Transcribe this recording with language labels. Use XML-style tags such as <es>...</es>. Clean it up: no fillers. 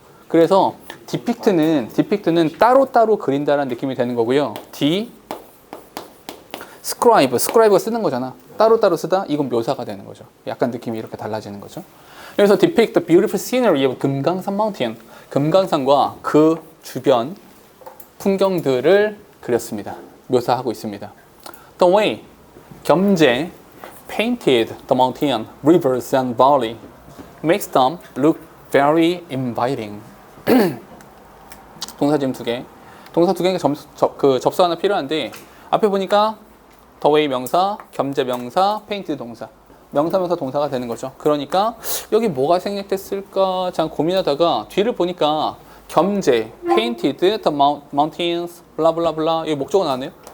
<ko>그래서 depict는 따로 그린다라는 느낌이 되는 거고요. scribe가 쓰는 거잖아. 따로 쓰다 이건 묘사가 되는 거죠. 약간 느낌이 이렇게 달라지는 거죠.</ko> <en>그래서 depict the beautiful scenery of 금강산 mountain.</en> <ko>금강산과 그 주변 풍경들을 그렸습니다. 묘사하고 있습니다.</ko> <en>The way 겸재 painted the mountain, rivers and valley makes them look very inviting.</en> <ko>동사 지금 두 개. 동사 두 개가 접수 하나 필요한데 앞에 보니까 the way 명사, 겸재 명사, painted 동사. 명사, 동사가 되는 거죠. 그러니까 여기 뭐가 생략됐을까 참 고민하다가 뒤를 보니까 겸재, painted the mountains, 블라블라블라 여기 목적어 나왔네요.</ko>